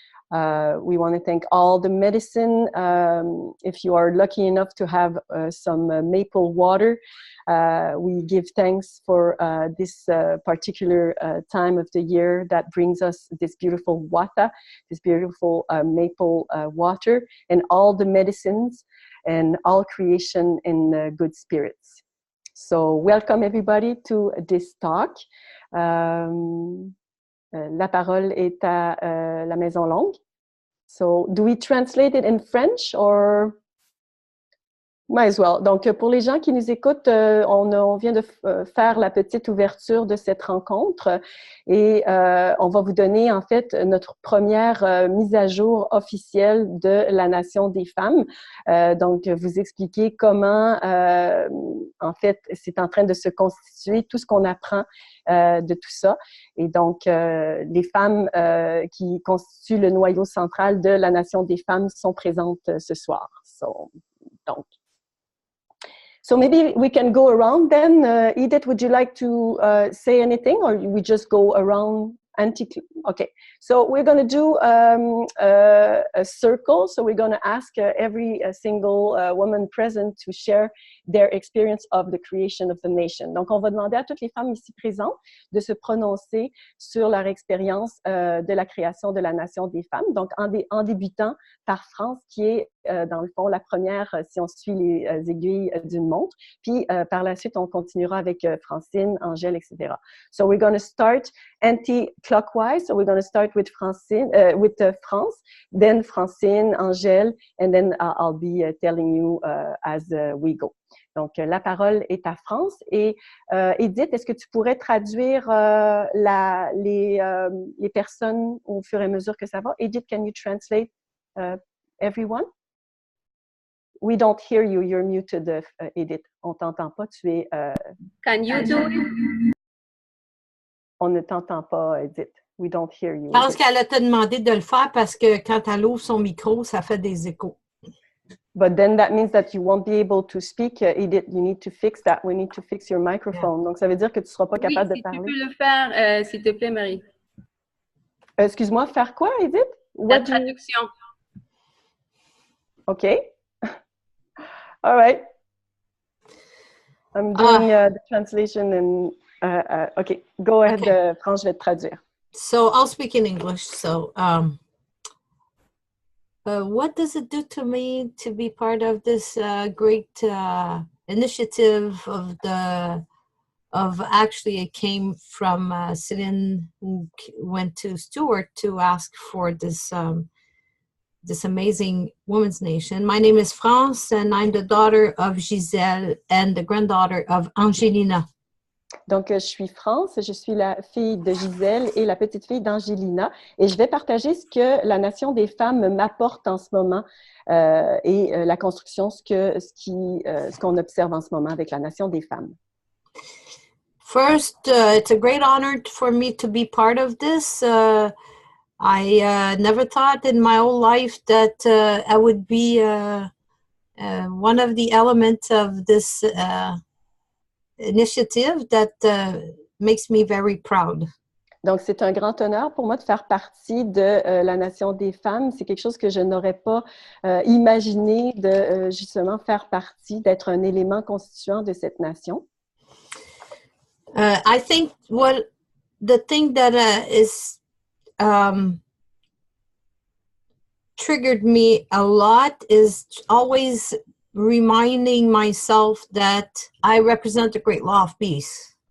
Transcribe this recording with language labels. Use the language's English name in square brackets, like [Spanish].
[English] We want to thank all the medicine. If you are lucky enough to have some maple water, we give thanks for this particular time of the year that brings us this beautiful wata, this beautiful maple water, and all the medicines and all creation in good spirits. So welcome everybody to this talk. [French] La parole est à la Maison Longue. [English] So, do we translate it in French or? Might as well. [French] Donc, pour les gens qui nous écoutent, on vient de faire la petite ouverture de cette rencontre et on va vous donner en fait notre première mise à jour officielle de la Nation des femmes. Donc, vous expliquer comment, en fait, c'est en train de se constituer, tout ce qu'on apprend de tout ça. Et donc, les femmes qui constituent le noyau central de la Nation des femmes sont présentes ce soir. [English] So maybe we can go around then. Edith, would you like to say anything, or we just go around? Okay, so we're going to do a circle. So we're going to ask every single woman present to share their experience of the creation of the nation. [French] Donc, on va demander à toutes les femmes ici présentes de se prononcer sur leur expérience de la création de la nation des femmes. Donc, en débutant par France, qui est dans le fond la première, si on suit les aiguilles d'une montre. Puis, par la suite, on continuera avec Francine, Angèle, etc. [English] So we're going to start anti-clockwise. So we're going to start with Francine, France, then Francine, Angèle, and then I'll be telling you as we go. [French] Donc, la parole est à France. Et Edith, est-ce que tu pourrais traduire les personnes au fur et à mesure que ça va? [English] Edith, can you translate everyone? We don't hear you. You're muted, [French] Edith. On ne t'entend pas. Tu es... [English] Can you do it? [French] On ne t'entend pas, Edith. [English] We don't hear you. [French] Je pense qu'elle a te demandé de le faire parce que quand elle ouvre son micro, ça fait des échos. [English] But then that means that you won't be able to speak, Edith. You need to fix that. We need to fix your microphone. [French] Yeah. Donc, ça veut dire que tu ne seras pas capable de parler. Oui, si tu peux le faire, s'il te plaît, Marie. Excuse-moi, faire quoi, Edith? La traduction. [English] Okay. All right. I'm doing the translation and okay. Go ahead, okay. [French] France, je vais te traduire. [English] So I'll speak in English. So what does it do to me to be part of this great initiative of actually it came from Céline, who went to Stewart to ask for this this amazing women's nation. My name is France, and I'm the daughter of Gisèle and the granddaughter of Angelina. [French] Donc, je suis France, je suis la fille de Gisèle et la petite fille d'Angelina, et je vais partager ce que la Nation des femmes m'apporte en ce moment et la construction, ce qu'on observe en ce moment avec la Nation des femmes. [English] First, it's a great honor for me to be part of this. I never thought in my whole life that I would be one of the elements of this initiative that makes me very proud. [French] Donc, c'est un grand honneur pour moi de faire partie de la Nation des femmes. C'est quelque chose que je n'aurais pas imaginé de justement faire partie, d'être un élément constituant de cette nation. [English] I think the thing that is triggered me a lot is always reminding myself that I represent the great law of peace.